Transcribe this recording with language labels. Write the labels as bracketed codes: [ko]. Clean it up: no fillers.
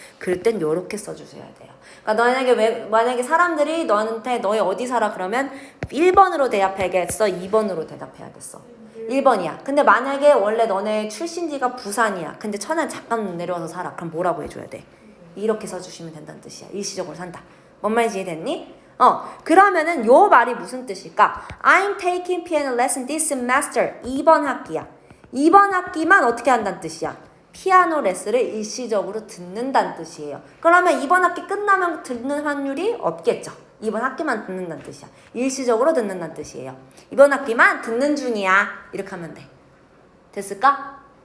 [ko] 그럴 땐 요렇게 써주셔야 돼요. 그러니까 만약에 사람들이 너한테 너희 어디 살아 그러면 1번으로 대답해야겠어? 2번으로 대답해야겠어? 1번이야. 근데 만약에 원래 너네 출신지가 부산이야. 근데 천안 잠깐 내려와서 살아. 그럼 뭐라고 해줘야 돼? 이렇게 써주시면 된다는 뜻이야. 일시적으로 산다. 뭔 말인지 이해됐니? 그러면은 요 말이 무슨 뜻일까? [en] I'm taking piano lesson this semester. [ko] 2번 학기야. 2번 학기만 어떻게 한다는 뜻이야? 피아노 레슨을 일시적으로 듣는다는 뜻이에요. 그러면 2번 학기 끝나면 듣는 확률이 없겠죠. 2번 학기만 듣는다는 뜻이야. 일시적으로 듣는다는 뜻이에요. 2번 학기만 듣는 중이야. 이렇게 하면 돼. 됐을까?